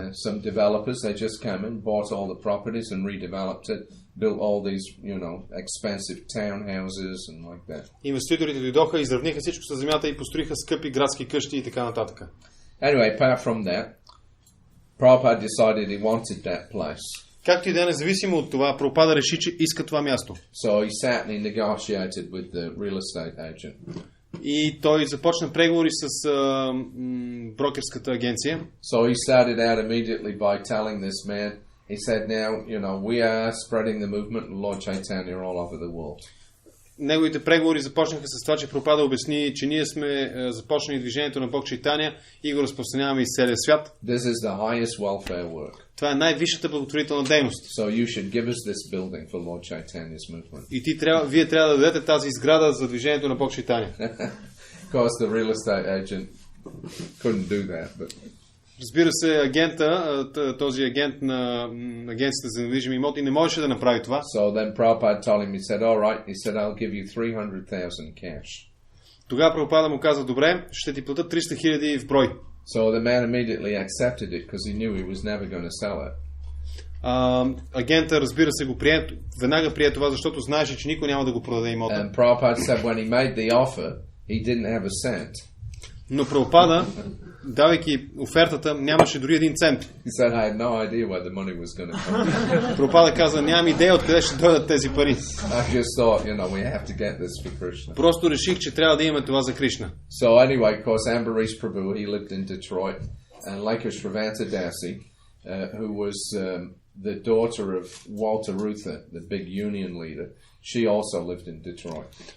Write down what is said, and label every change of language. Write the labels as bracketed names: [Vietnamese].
[English] Some developers, they just came in, bought all the properties and redeveloped it, built all these, expensive townhouses and like that. [Bulgarian] Инвеститорите дойдоха, изравниха всичко с земята и построиха скъпи градски къщи и така нататък. [English] Anyway, apart from that, Prabhupada decided he wanted that place. [Bulgarian] Както и да е, независимо от това, Прабхупада реши, че иска това място. [English] So he sat and he negotiated with the real estate agent. [Bulgarian] И той започна преговори с брокерската агенция. [English] So he started out immediately by telling this man, he said, now, we are spreading the movement of Lord Chaitanya all over the world. [Bulgarian] Неговите преговори започнаха с това, че Прабхупада обясни, че ние сме започнали движението на Бог Чайтания и го разпространяваме из целия свят. [English] This is the highest welfare work. [Bulgarian] Това е най-висшата благотворителна дейност. [English] So you should give us this building for Lord Chaitanya's movement. [Bulgarian] И вие трябва да дадете тази сграда за движението на Бог Чайтания. [English] Of course, the real estate agent couldn't do that, but... [Bulgarian] Разбира се, този агент на агенцията за недвижими имоти не можеше да направи това. [English] So then Prabhupada told him, he said, all right, he said, I'll give you 300,000 cash. [Bulgarian] Тогава Прабхупада му каза, добре, ще ти платя 300,000 в брой. [English] So the man immediately accepted it because he knew he was never going to sell it. [Bulgarian] Агента, разбира се, веднага прие това, защото знаеше, че никой няма да го продаде имота. [English] And Prabhupada said when he made the offer, he didn't have a cent. [Bulgarian] Но Прабхупада, давайки офертата, нямаше дори един цент. [English] He said, I had no idea where the money was going to come. [Bulgarian] Прабхупада каза, нямам идея откъде ще дойдат тези пари. [English] I just thought, we have to get this for Krishna. [Bulgarian] Просто реших, че трябва да имаме това за Кришна. [English] So anyway, of course, Ambarish Prabhu, he lived in Detroit, and Lekha Shravanta Dasi, who was the daughter of Walter Reuther, the big union leader, she also lived in Detroit.